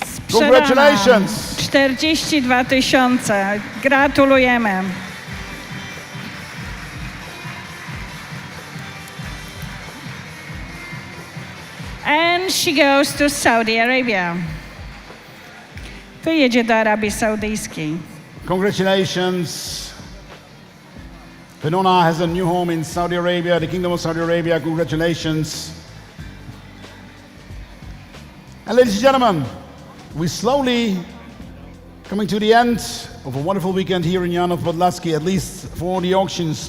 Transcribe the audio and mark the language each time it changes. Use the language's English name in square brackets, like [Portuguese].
[English] Congratulations. [Polish] 42 tysiące. Gratulujemy. [English] And she goes to Saudi Arabia. [Polish] Wyjedzie do Arabii Saudyjskiej. [English] Congratulations. Venona has a new home in Saudi Arabia, the Kingdom of Saudi Arabia. Congratulations. And ladies and gentlemen, we slowly coming to the end of a wonderful weekend here in Janov Podlaski, at least for the auctions.